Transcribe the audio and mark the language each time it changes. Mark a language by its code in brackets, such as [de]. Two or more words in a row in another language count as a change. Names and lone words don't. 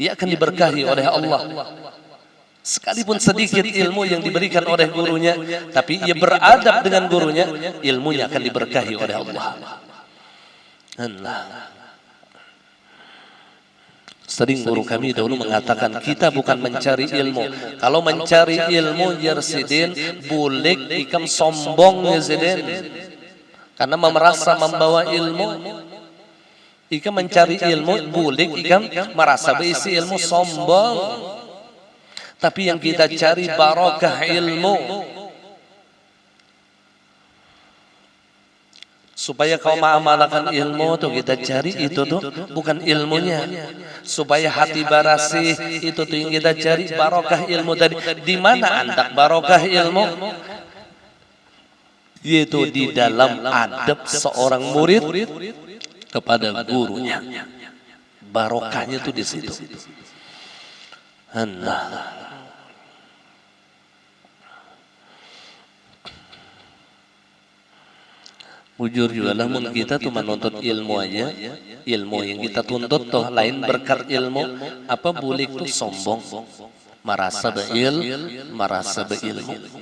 [id] ia akan diberkahi oleh Allah. Sekalipun sedikit ilmu yang diberikan oleh gurunya, tapi ia beradab dengan gurunya, ilmunya akan diberkahi oleh Allah. Sering guru kami dahulu mengatakan, kita bukan mencari ilmu. Kalau mencari ilmu, [bjn] ya Sidin, bulik ikam sombong ya Sidin. [id] Karena merasa membawa ilmu, ikam mencari ilmu, bulik ikam merasa berisi ilmu, sombong. Tapi yang kita cari barokah ilmu. Supaya kau mengamalkan ilmu tuh kita cari itu tuh bukan ilmunya. [bjn] Supaya hati barasih itu tuh yang kita cari barokah ilmu tadi. Di mana andak barokah ilmu? [id] Yaitu di dalam adab seorang murid kepada gurunya. Barokahnya tuh di situ. [bjn] Jujur juga lah, kita tuh menuntut ilmu aja, ilmu yang kita tuntut tuh lain berkat ilmu, apa bulik tuh sombong, merasa berilmu.